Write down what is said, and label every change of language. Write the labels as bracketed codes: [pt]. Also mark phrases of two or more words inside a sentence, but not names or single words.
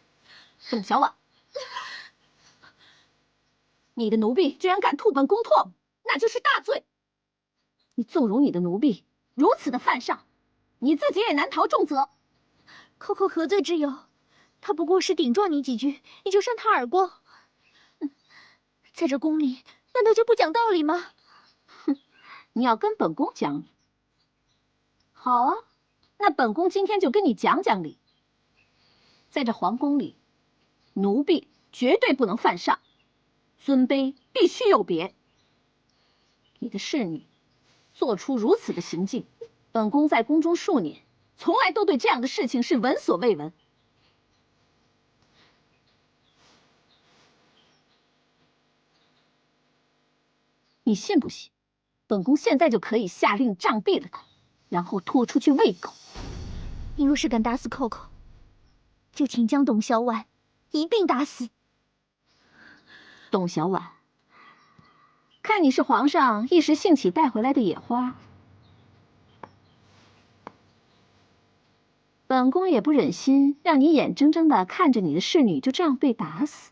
[zh] 董小宛，你的奴婢居然敢吐本宮唾沫，那就是大罪！你縱容你的奴婢如此的犯上，你自己也難逃重責。 Coco何罪之有？他不過是頂撞你幾句，你就扇他耳光。在這宮裡，難道就不講道理嗎？哼，你要跟本宮講理？好啊，那本宮今天就跟你講講理。在這皇宮裡，奴婢絕對不能犯上，尊卑必須有別。你的侍女做出如此的行徑，本宮在宮中數年，從來都對這樣的事情是聞所未聞。你信不信？本宮現在就可以下令杖斃了他，然後拖出去餵狗。你若是敢打死 Coco， 就請將董小宛一併打死。董小宛，看你是皇上一時興起帶回來的野花，本宮也不忍心讓你眼睜睜的看着你的侍女就這樣被打死。